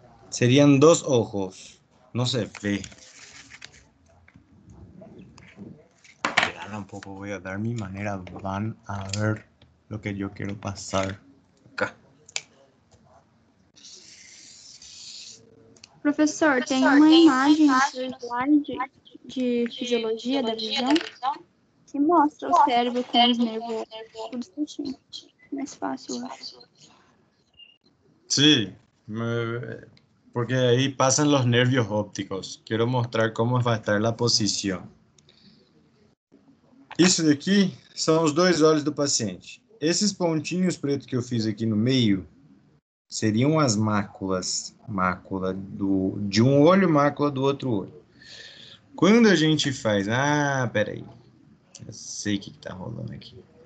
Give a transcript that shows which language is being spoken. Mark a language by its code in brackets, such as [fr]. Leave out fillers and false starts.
[es] Serían dos ojos. No se ve. Esperan un poco, voy a dar mi manera. Van a ver lo que yo quiero pasar acá. [pt] Professor, tem uma imagem no seu slide de fisiologia da visão que mostra o cérebro com os nervos tudo certinho. Mais fácil, eu acho. [es] Sí, porque ahí pasan los nervios ópticos. Quiero mostrar cómo va a estar la posición. [pt] Isso daqui são os dois olhos do paciente. Esses pontinhos pretos que eu fiz aqui no meio seriam as máculas. Mácula de um olho, mácula do outro olho. Quando a gente faz... Ah, peraí. Eu sei o que está rolando aqui.